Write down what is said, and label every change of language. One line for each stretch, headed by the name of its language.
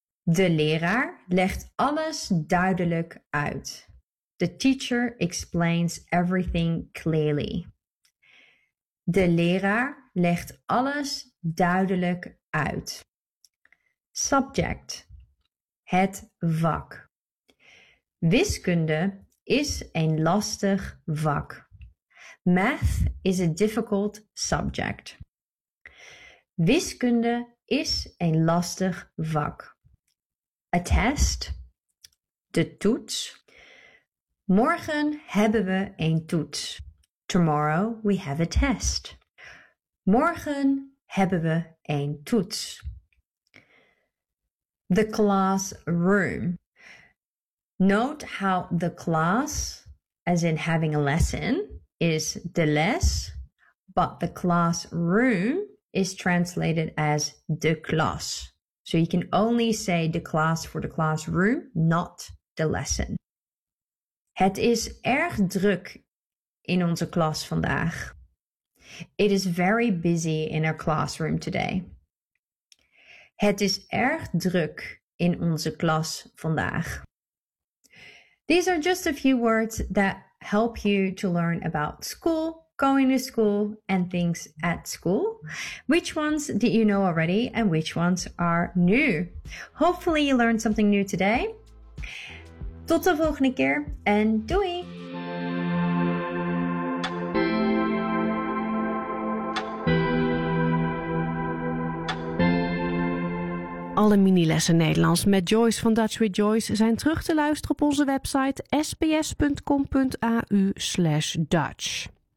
Dutch: De leraar legt alles duidelijk uit.
English: The teacher explains everything clearly.
Dutch: De leraar legt alles duidelijk uit.
English: Subject.
Dutch: Het vak. Wiskunde is een lastig vak.
English: Math is a difficult subject.
Dutch: Wiskunde is een lastig vak. Attest, de toets. Morgen hebben we een toets.
English: Tomorrow we have a test.
Dutch: Morgen hebben we een toets.
English: The classroom. Note how the class, as in having a lesson, is de les, but the classroom is translated as de klas. So you can only say de klas for the classroom, not the lesson.
Dutch: Het is erg druk in onze klas vandaag.
English: It is very busy in our classroom today.
Dutch: Het is erg druk in onze klas vandaag.
English: These are just a few words that help you to learn about school, going to school, and things at school. Which ones do you know already and which ones are new? Hopefully you learned something new today.
Dutch: Tot de volgende keer en doei! Alle mini-lessen Nederlands met Joyce van Dutch with Joyce zijn terug te luisteren op onze website sbs.com.au/Dutch.